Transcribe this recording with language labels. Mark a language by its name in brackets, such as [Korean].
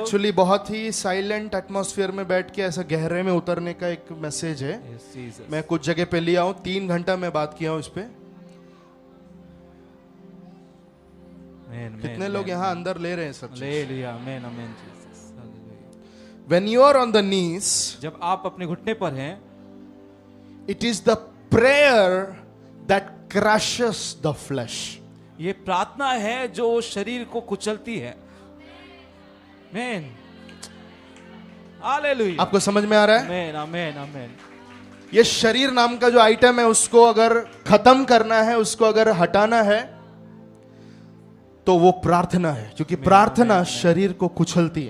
[Hindi] Actually बहुत ही silent atmosphere में बैठ के ऐसा गहरे में उतरने का एक मैसेज है। [English] Yes, Jesus. [Hindi] मैं कुछ जगह पे लिया हूं, 3 घंटा मैं बात किया हूं इस पे। [English] Amen, [Hindi] कितने [English] amen, [Hindi] लोग [English] amen. [Hindi] यहाँ अंदर ले रहे हैं सब चीज? [English] Hallelujah, amen, amen, Jesus. Hallelujah. When you are on the knees, [Hindi] जब आप अपने घुटने पर हैं, [English] it is the prayer that crushes the flesh. [Hindi] ये प्रार्थना है जो शरीर को कुचलती है। [English] Amen. Hallelujah. [Hindi] आपको समझ में आ रहा है? [English] Amen, amen, amen. [Hindi] ये शरीर नाम का जो आइटम है उसको अगर खत्म करना है, उसको अगर हटाना है, तो वो प्रार्थना है, क्योंकि प्रार्थना शरीर को कुचलती है।